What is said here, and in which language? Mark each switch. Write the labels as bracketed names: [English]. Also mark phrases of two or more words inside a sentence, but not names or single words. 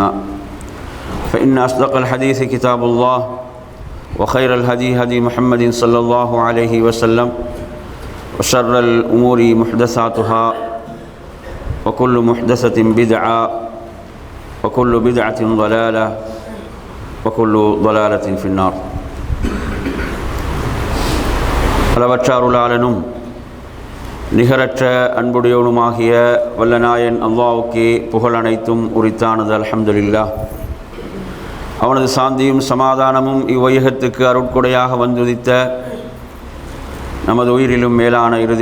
[Arabic] فإن أصدق الحديث كتاب الله وخير الهدي هدي محمد صلى الله عليه وسلم وشر الأمور محدثاتها وكل محدثة بدعة وكل بدعة ضلالة وكل ضلالة في النار [Tamil] அளவற்ற அருளாளனும் நிகரற்ற அன்புடையவனுமாகிய வல்லநாயன் அல்லாஹ்வுக்கே புகழ் அனைத்தும் உரித்தானது. அல்ஹம்துலில்லாஹ். அவனது சாந்தியும் சமாதானமும் இவ்வையகத்துக்கு அருட்கொடையாக வந்துதித்த நமது உயிரிலும் மேலான இறுதி